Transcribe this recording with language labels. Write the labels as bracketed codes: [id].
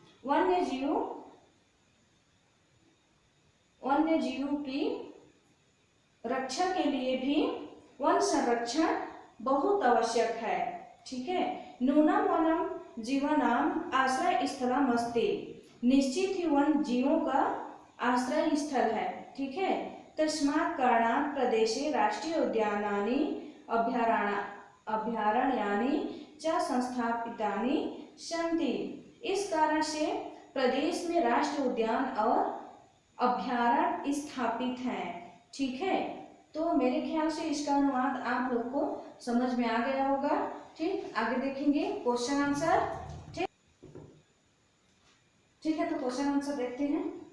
[hi] वन्य जीव की रक्षा के लिए भी वन संरक्षण बहुत आवश्यक है, ठीक है। [sa] नूनम वनम जीवनाम आश्रय स्थलम अस्ति, [hi] निश्चित ही वन जीवों का आश्रय स्थल है, ठीक है। [sa] तस्मात् कारणात् प्रदेशे राष्ट्रीय उद्यानानि अभयारण्यानि च संस्थापितानि सन्ति। [hi] इस कारण से प्रदेश में राष्ट्रीय उद्यान और अभयारण्य स्थापित हैं, ठीक है। तो मेरे ख्याल से इसका अनुवाद आप लोग को समझ में आ गया होगा, ठीक। आगे देखेंगे क्वेश्चन आंसर, ठीक है। तो क्वेश्चन आंसर देखते हैं।